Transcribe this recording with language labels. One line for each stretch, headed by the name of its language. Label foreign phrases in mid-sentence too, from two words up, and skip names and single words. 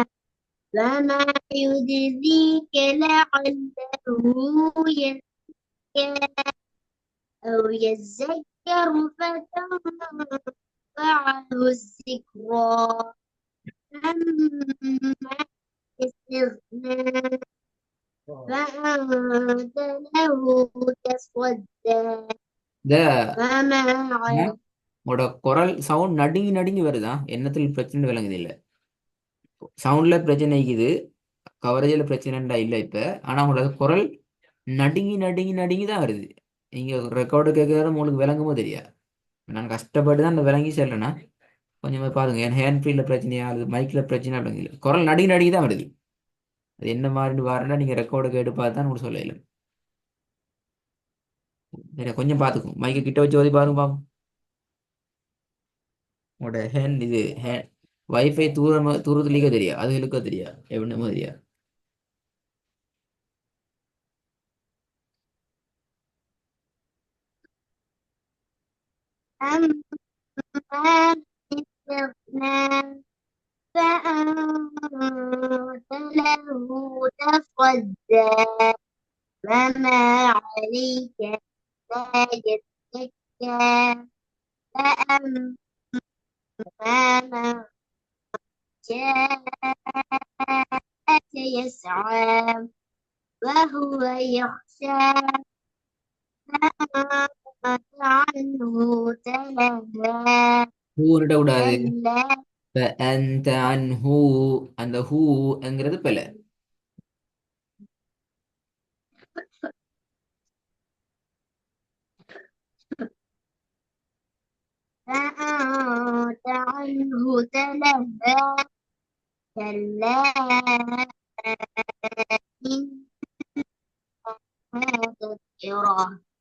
Arabic: وما يدريك لعله يزكى أو يذكر فتنفعه الذكرى. أما استغنى فأنت له تصدى.
Tamil: இந்த
Arabic: فما عليك.
Tamil: உங்களோட குரல் சவுண்ட் நடுங்கி நடுங்கி வருதா? என்னத்தில் பிரச்சனை விளங்குது இல்ல. சவுண்ட்ல பிரச்சனை இருக்குது, கவரேஜில் பிரச்சனைண்டா இல்லை இப்ப. ஆனா உங்களோட குரல் நடுங்கி நடுங்கி நடுங்கி தான் வருது. நீங்க ரெக்கார்டு கேட்கறது உங்களுக்கு விளங்குமோ தெரியா. நான் கஷ்டப்பட்டு தான் அந்த விளங்கி செல்றேன்னா கொஞ்சமா பாருங்க. என்
English: hand free
Tamil: பிரச்சனையா அல்லது மைக்ல பிரச்சனை அப்படிங்கிല്ല, குரல் நடுங்கி நடுங்கி தான் வருது. அது என்ன மாதிரி வரேன்னா நீங்க ரெக்கார்டு கேட்டு பார்த்து தான் உங்களுக்கு சொல்லல. சரி, கொஞ்சம் பார்த்துக்கும். மைக்கை கிட்ட வச்சு ஓதி பாருங்க பாப்போம். உங்களோட ஹேண்ட் இது வைஃபை தூரத்துலேயே தெரியா, அது இழுக்க தெரியா, எப்படின்னு தெரியா.
Arabic: أما استغنى فأنت له تصدى. وما عليك لا يزكى. فأما من جاءك يسعى وهو يخشى فأنت عنه تلهى.
Tamil: ஹூன்னுட்ட கூடாது.
Arabic: كلا.
Tamil: அந்த அன் ஹூ, அந்த ஹூங்கிறது பிழை.
Arabic: فأنت عنه تلهى. كلا إنها تذكرة.